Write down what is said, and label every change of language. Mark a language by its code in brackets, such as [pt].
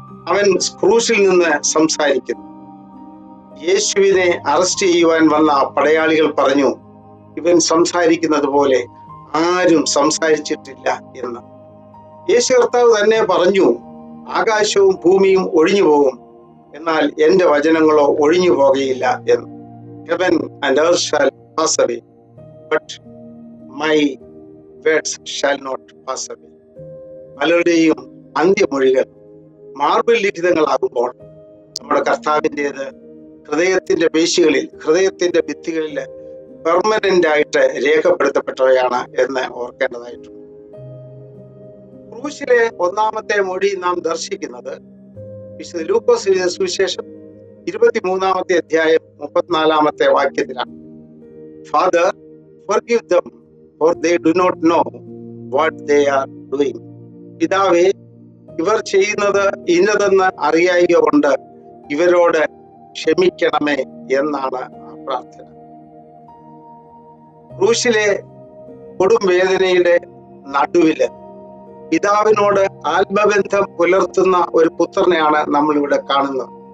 [ml] അവൻ ക്രൂശിൽ നിന്ന് സംസാരിക്കുന്നു. യേശുവിനെ അറസ്റ്റ് ചെയ്യുവാൻ വന്ന പടയാളികൾ പറഞ്ഞു, ഇവൻ സംസാരിക്കുന്നത് പോലെ ആരും സംസാരിച്ചിട്ടില്ല എന്ന്. യേശു കർത്താവ് തന്നെ പറഞ്ഞു, ആകാശവും ഭൂമിയും ഒഴിഞ്ഞു പോകും, എന്നാൽ എന്റെ വചനങ്ങളോ ഒഴിഞ്ഞു പോകുകയില്ല എന്ന്. [en] Heaven and earth shall pass away, but my words shall not pass away. [ml] പലരുടെയും അന്ത്യമൊഴികൾ മാർബിൾ ലിഖിതങ്ങളാകുമ്പോൾ നമ്മുടെ കർത്താവിൻ്റെത് ഹൃദയത്തിന്റെ പേശികളിൽ, ഹൃദയത്തിന്റെ ഭിത്തികളിൽ പെർമനന്റ് ആയിട്ട് രേഖപ്പെടുത്തപ്പെട്ടവയാണ് എന്ന് ഓർക്കേണ്ടതായിട്ടുണ്ട്. ക്രൂശിലെ ഒന്നാമത്തെ മൊഴി നാം ദർശിക്കുന്നത് വിശുദ്ധ ലൂക്കോസ് എഴുതിയ സുവിശേഷം 23-ാമത്തെ അധ്യായം 34-ാമത്തെ വാക്യത്തിലാണ്. [en] Father, forgive them, for they do not know what they are doing. [ml] പിതാവേ, ഇവർ ചെയ്യുന്നത് ഇന്നതെന്ന് അറിയായിക കൊണ്ട് ഇവരോട് ക്ഷമിക്കണമേ എന്നാണ് ആ പ്രാർത്ഥന. ക്രൂശിലെ കൊടും വേദനയുടെ നടുവില് പിതാവിനോട് ആത്മബന്ധം പുലർത്തുന്ന ഒരു പുത്രനെയാണ് നമ്മൾ ഇവിടെ കാണുന്നത്.